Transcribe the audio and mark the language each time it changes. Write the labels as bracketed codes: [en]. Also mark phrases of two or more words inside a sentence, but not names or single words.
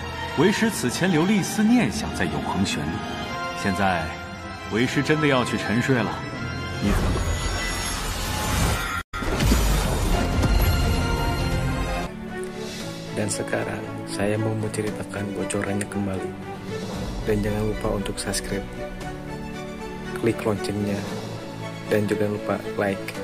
[zh] 为师此前留了一丝念想在永恒旋律，现在为师真的要去沉睡了，你怎么？ [id] Dan sekarang, saya mau menceritakan bocorannya kembali. Dan jangan lupa untuk subscribe, klik loncengnya, dan jangan lupa like.